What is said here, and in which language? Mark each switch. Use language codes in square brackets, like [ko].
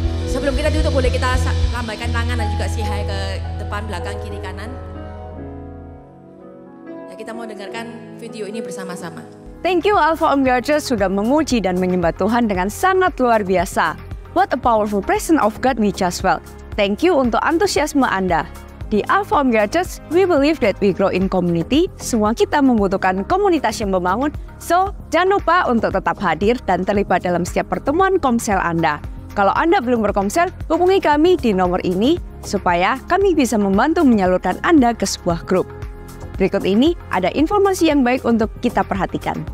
[id] Sebelum kita tutup boleh kita lambaikan tangan dan juga [en] say hi [id] ke depan, belakang, kiri, kanan. Ya, kita mau dengarkan video ini bersama-sama. [en] Thank you [id] Alpha Omega Church sudah memuji dan menyembah Tuhan dengan sangat luar biasa. [en] What a powerful presence of God we just felt. Thank you [id] untuk antusiasme Anda. Di Alpha Omega Church, [en] we believe that we grow in community. [id] Semua kita membutuhkan komunitas yang membangun. So, jangan lupa untuk tetap hadir dan terlibat dalam setiap pertemuan komsel Anda. Kalau Anda belum berkomsel, hubungi kami di nomor ini supaya kami bisa membantu menyalurkan Anda ke sebuah grup. Berikut ini ada informasi yang baik untuk kita perhatikan.